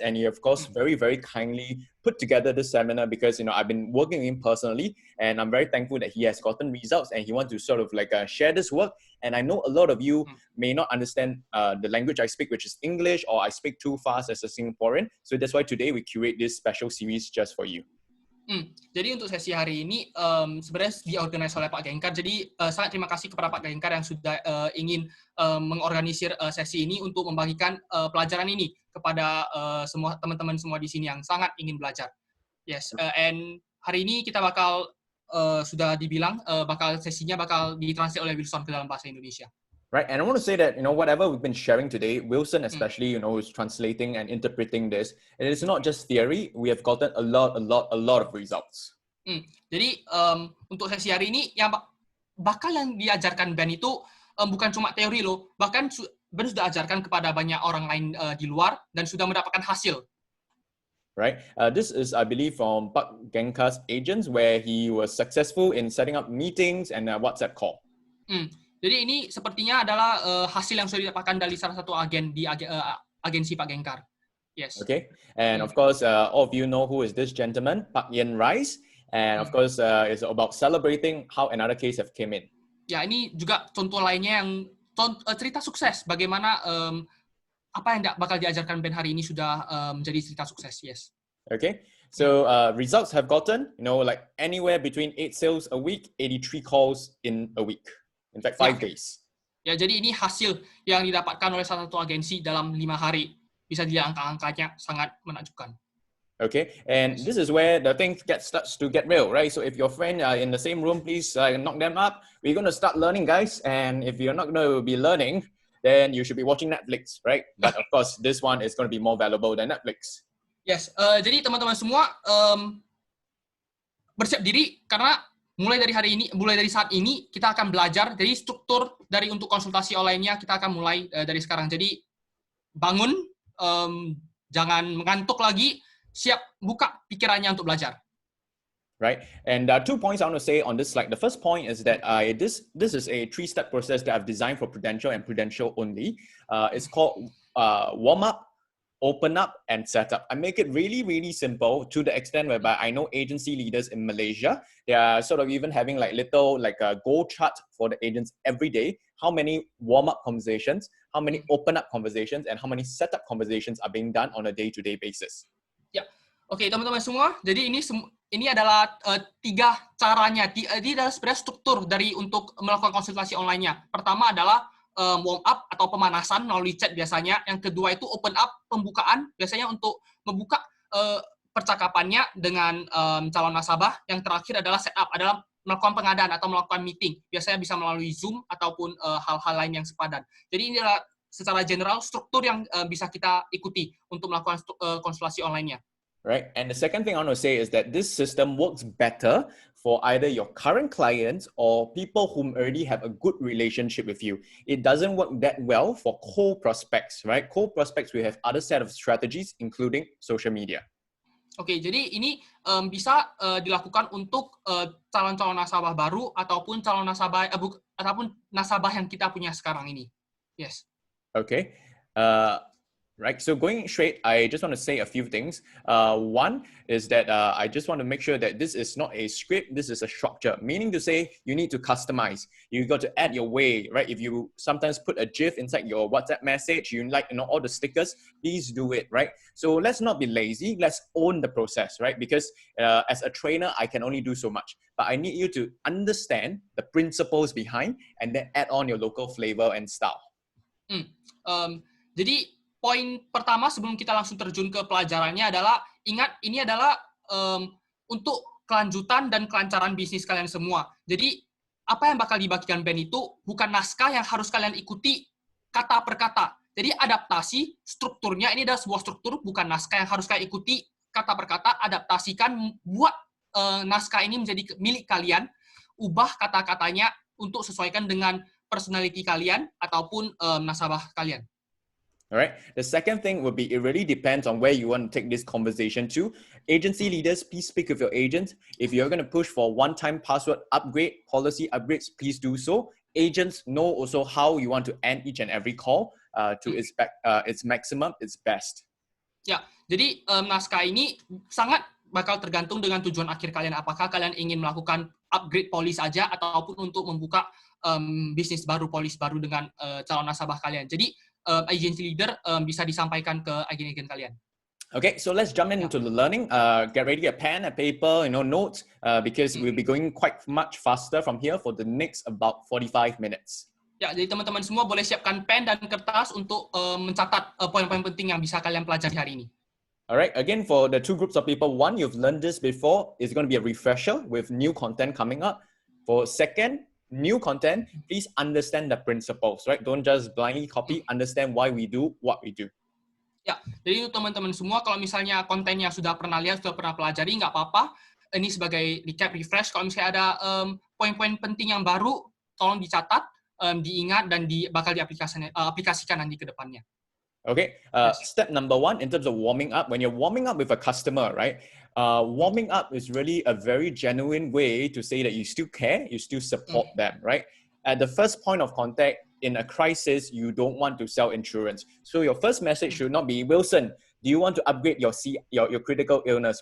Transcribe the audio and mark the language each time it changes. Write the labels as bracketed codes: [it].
[en] And he, of course, very, very kindly put together this seminar because, I've been working with him personally. And I'm very thankful that he has gotten results and he wants to sort of like share this work. And I know a lot of you may not understand the language I speak, which is English, or I speak too fast as a Singaporean. So that's why today we curate this special series just for you. [id] Jadi untuk sesi hari ini sebenarnya diorganisir oleh Pak Gencar. Jadi sangat terima kasih kepada Pak Gencar yang sudah ingin mengorganisir sesi ini untuk membagikan pelajaran ini kepada semua teman-teman semua di sini yang sangat ingin belajar. [en] Yes, and [id] hari ini kita bakal sudah dibilang sesinya bakal ditranslate oleh Wilson ke dalam bahasa Indonesia. [en] Right, and I want to say that, whatever we've been sharing today, Wilson especially, who's translating and interpreting this, it is not just theory. We have gotten a lot of results. [id] Jadi untuk sesi hari ini yang bakal yang diajarkan Ben itu bukan cuma teori loh, bahkan Ben sudah ajarkan kepada banyak orang lain di luar dan sudah mendapatkan hasil. [en] Right? This is, I believe, from Pak Gencar's agents, where he was successful in setting up meetings and a WhatsApp call. [id] Jadi ini sepertinya adalah hasil yang sudah didapatkan dari salah satu agen di agensi Pak Gencar. [en] Yes. Okay, and of course, all of you know who is this gentleman, Pak Yen Rice, and of course, it's about celebrating how another case have came in. [id] Ya, ini juga contoh lainnya yang cerita sukses. Bagaimana apa yang bakal diajarkan Ben hari ini sudah menjadi cerita sukses. [en] Yes. Okay, so results have gotten, like anywhere between 8 sales a week, 83 calls in a week. In fact, 5 days. [id] Ya, jadi ini hasil yang didapatkan oleh salah satu agensi dalam 5 hari. Bisa dilihat angka-angkanya sangat menakjubkan. [en] Okay, and this is where the thing starts to get real, right? So if your friend are in the same room, please knock them up. We're going to start learning, guys. And if you're not going to be learning, then you should be watching Netflix, right? But of course, this one is going to be more valuable than Netflix. [id] Yes, jadi teman-teman semua bersiap diri karena mulai dari saat ini kita akan belajar. Jadi struktur dari untuk konsultasi online-nya kita akan mulai dari sekarang. Jadi bangun, jangan mengantuk lagi, siap buka pikirannya untuk belajar. [en] Right, and 2 points I want to say on this slide. The first point is that this is a 3-step process that I've designed for Prudential and Prudential only. It's called warm up, open up, and set up. I make it really, really simple to the extent whereby I know agency leaders in Malaysia, they are sort of even having like a goal chart for the agents every day. How many warm-up conversations, how many open-up conversations, and how many set-up conversations are being done on a day-to-day basis. [id] Ya, oke teman-teman semua. Jadi ini adalah 3 caranya. Ini adalah sebenarnya struktur dari untuk melakukan konsultasi online-nya. Pertama adalah warm up atau pemanasan melalui chat biasanya. Yang kedua itu open up, pembukaan biasanya untuk membuka percakapannya dengan calon nasabah. Yang terakhir adalah setup, adalah melakukan pengadaan atau melakukan meeting. Biasanya bisa melalui Zoom ataupun hal-hal lain yang sepadan. Jadi ini adalah secara general struktur yang bisa kita ikuti untuk melakukan konsultasi online-nya. [en] Right, and the second thing I want to say is that this system works better for either your current clients or people whom already have a good relationship with you. It doesn't work that well for cold prospects, right? Cold prospects, we have other set of strategies, including social media. [id] Oke, jadi ini bisa dilakukan untuk calon-calon nasabah baru ataupun calon nasabah ataupun nasabah yang kita punya sekarang ini. [en] Yes. Okay. Right. So going straight, I just want to say a few things. One is that I just want to make sure that this is not a script. This is a structure, meaning to say you need to customize. You got to add your way, right? If you sometimes put a GIF inside your WhatsApp message, you like, all the stickers, please do it, right? So let's not be lazy. Let's own the process, right? Because as a trainer, I can only do so much, but I need you to understand the principles behind and then add on your local flavor and style. [id] Jadi poin pertama sebelum kita langsung terjun ke pelajarannya adalah ingat ini adalah untuk kelanjutan dan kelancaran bisnis kalian semua. Jadi apa yang bakal dibagikan Ben itu bukan naskah yang harus kalian ikuti kata per kata. Jadi adaptasi strukturnya ini adalah sebuah struktur, bukan naskah yang harus kalian ikuti kata per kata. Adaptasikan, buat naskah ini menjadi milik kalian. Ubah kata-katanya untuk sesuaikan dengan personality kalian ataupun nasabah kalian. [en] All right. The second thing would be, it really depends on where you want to take this conversation to. Agency leaders, please speak with your agents. If you're going to push for one-time password upgrade, policy upgrades, please do so. Agents know also how you want to end each and every call to its maximum, its best. [id] Ya, jadi naskah ini sangat bakal tergantung dengan tujuan akhir kalian. Apakah kalian ingin melakukan upgrade polis saja ataupun untuk membuka bisnis baru, polis baru dengan calon nasabah kalian. Jadi agency leader bisa disampaikan ke agen-agen kalian. [en] Okay, so let's jump into the learning. Get ready a pen, a paper, notes, because we'll be going quite much faster from here for the next about 45 minutes. [id] Ya, jadi teman-teman semua boleh siapkan pen dan kertas untuk mencatat poin-poin penting yang bisa kalian pelajari hari ini. [en] Alright, again, for the 2 groups of people, one, you've learned this before, it's going to be a refresher with new content coming up. For second, new content, please understand the principles, right? Don't just blindly copy, understand why we do what we do. [id] Ya, jadi teman-teman semua, kalau misalnya kontennya sudah pernah lihat, sudah pernah pelajari, nggak apa-apa. ini sebagai recap, refresh. Kalau misalnya ada poin-poin penting yang baru, tolong dicatat, diingat, dan bakal diaplikasikan nanti ke depannya. [en] Okay, step number 1 in terms of warming up, when you're warming up with a customer, right? Warming up is really a very genuine way to say that you still care, you still support them, right? At the first point of contact in a crisis, you don't want to sell insurance. So your first message should not be, Wilson, do you want to upgrade your critical illness?